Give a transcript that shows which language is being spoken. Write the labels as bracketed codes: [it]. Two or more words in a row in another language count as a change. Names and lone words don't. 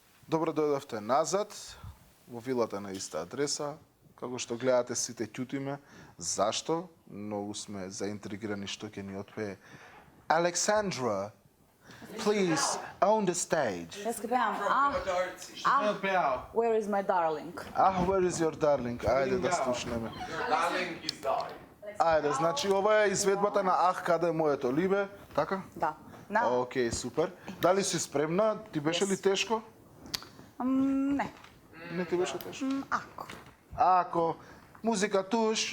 [mk] Добро дојдовте назад во вилата на иста адреса. Како што гледате, сите ќутиме. Зашто? Многу сме заинтригирани што ќе ни отпее Александра. [en] Please, on the stage. [sl] Jaz ki pevam, [en] where is my darling? Where is your darling? [mk] Ајде да слушнеме. [en] Your darling is dying. [mk] Ајде, значи ова е изведбата на Ах, каде е моето либе, така? Да. На? Океј, супер. Дали си спремна? Ти беше ли тешко? Ne. Не ти беше тешко. Ako. Ако музика туш.